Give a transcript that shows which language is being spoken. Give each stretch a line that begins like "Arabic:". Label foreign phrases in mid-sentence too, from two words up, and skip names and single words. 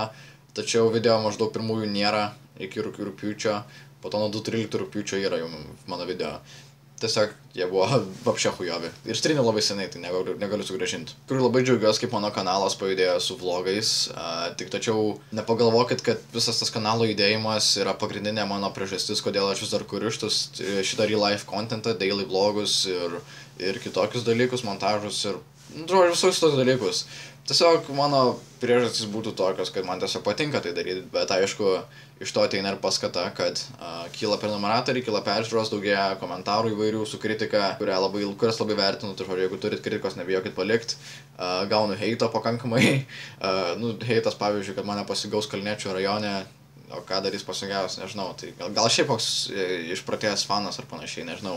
Lithuanian: Tačiau video maždaug pirmųjų nėra iki rugpjūčio, po to nuo 2013 rugpjūčio yra jau mano video. Tiesiog jie buvo
Russian: вообще хуёвые.
Lithuanian: Ir striniu labai senai, tai negaliu sugrąžinti. Kur labai džiaugiuosi, kaip mano kanalas pajudėjo su vlogais, tik tačiau nepagalvokit, kad visas tas kanalo judėjimas yra pagrindinė mano priežastis, kodėl aš vis dar kuriu šitą
English: real life
Lithuanian: contentą, daily vlogus ir kitokius dalykus, montažus ir visus tos dalykus. Tiesiog mano priežastys būtų tokios, kad man tiesiog patinka tai daryti, bet aišku, iš to ateina ir paskata, kad kyla prenumeratoriai, kyla peržiūros, daugėja komentarų įvairių su kritika, kurias labai vertinu, tai žodžiu, jeigu turit kritikos, nebijokit palikti, gaunu heito pakankamai, heitas pavyzdžiui, kad mane pasigaus Kalniečių rajone, o ką darys pasigavęs, nežinau, tai gal šiaip koks išprotėjęs fanas ar panašiai, nežinau.